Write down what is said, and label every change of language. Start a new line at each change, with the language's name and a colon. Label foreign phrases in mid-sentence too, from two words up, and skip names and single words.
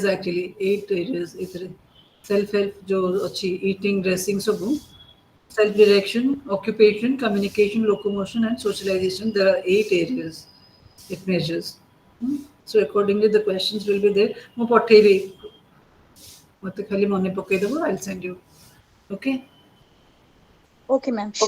English: actually 8 areas ଏଥିରେ self help जो ଅଛି eating dressing ସବୁ self direction occupation communication locomotion and socialization there are 8 areas it measures. So accordingly the questions will be there
Odia: ମୁଁ ପଠେଇବି ମତେ ଖାଲି ମନେ ପକେଇଦେବ
English: I'll send you. Okay. Okay, ma'am. Sure.